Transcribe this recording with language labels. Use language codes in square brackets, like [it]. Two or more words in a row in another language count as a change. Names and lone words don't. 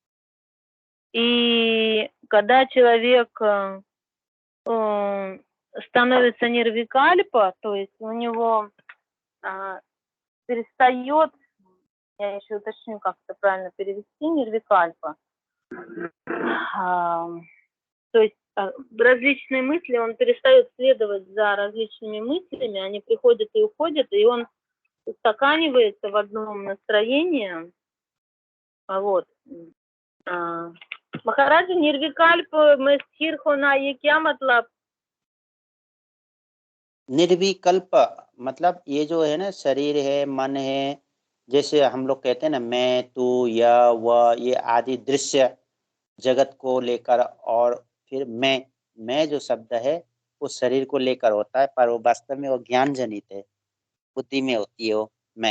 [ru] И когда человек становится нирвикальпа, то есть у него перестает, я еще уточню, как это правильно перевести, нирвикальпа, то есть различные мысли, он перестает следовать за различными мыслями, они приходят и уходят, и он устаканивается в одном настроении. Вот. [hi] महाराज निर्विकल्प में स्थिर होना ये क्या मतलब? निर्विकल्प मतलब ये जो है ना, शरीर है, मन है, जैसे हम लोग कहते हैं ना मैं, तू, यह, वह, ये आदि दृश्य जगत को लेकर, और फिर मैं जो शब्द है वो शरीर को लेकर होता है, पर वो वास्तव में वो ज्ञान जनित है, बुद्धि में होती है वो मैं।